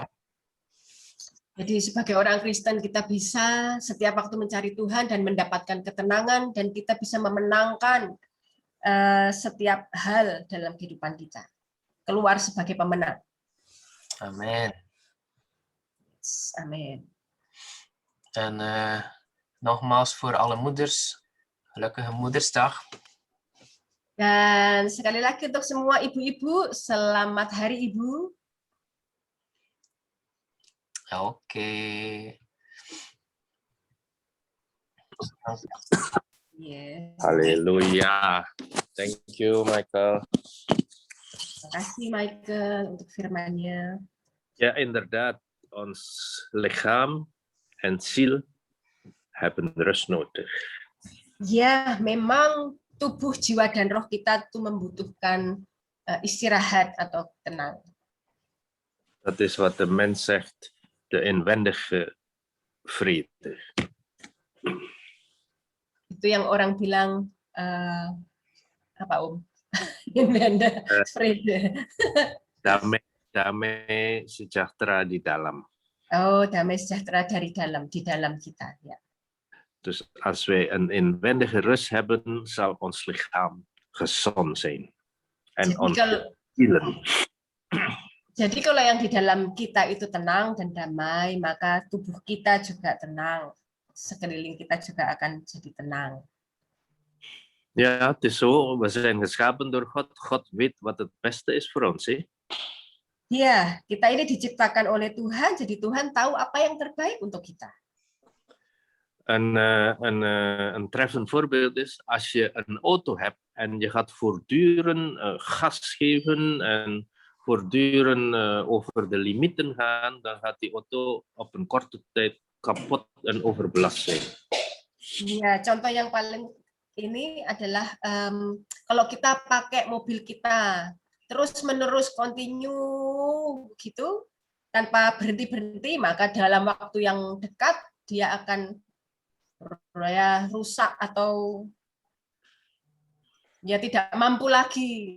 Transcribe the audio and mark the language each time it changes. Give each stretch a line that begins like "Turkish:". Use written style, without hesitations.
Dutch: Ja.
Indonesian: Jadi sebagai orang Kristen kita bisa setiap waktu mencari Tuhan dan mendapatkan ketenangan dan kita bisa memenangkan setiap hal dalam kehidupan kita. Keluar sebagai pemenang.
Dutch: Amen.
Indonesian: Amin.
Dutch: En nogmaals voor alle moeders, gelukkige Moedersdag.
Indonesian: Dan sekali lagi untuk semua ibu-ibu, selamat Hari Ibu. Oke.
English: Yes. Haleluya. Thank you, Michael.
Indonesian: Terima kasih Michael untuk firman-Nya.
Dutch: Ja, inderdaad. Ons lichaam en ziel hebben rust nodig.
Indonesian: Ya, memang tubuh, jiwa, dan roh kita itu membutuhkan istirahat atau tenang.
Dutch: Dat is wat de mens zegt, de inwendige vrede.
Indonesian: Itu yang orang bilang apa Inwendige vrede. Damai sejahtera di dalam. Oh, damai sejahtera dari dalam, di dalam kita. Ya.
Dutch: Dus als wij een inwendige rust hebben, zal ons lichaam gezond zijn. En onze zielen.
Indonesian: Jadi kalau yang di dalam kita itu tenang dan damai, maka tubuh kita juga tenang. Sekeliling kita juga akan jadi tenang.
Dutch: Ja, het is zo. We zijn geschapen door God. God weet wat het beste is voor ons. Ya, kita ini diciptakan oleh Tuhan, jadi Tuhan tahu apa yang terbaik untuk kita. Een treffend voorbeeld is als je een auto hebt en je gaat voortdurend gas geven en voortdurend over de limieten gaan, dan gaat die auto op een korte tijd kapot en overbelast zijn.
Indonesian: Ya, contoh yang paling ini adalah kalau kita pakai mobil kita terus-menerus continue gitu tanpa berhenti-berhenti, maka dalam waktu yang dekat dia akan rusak atau ya tidak mampu lagi.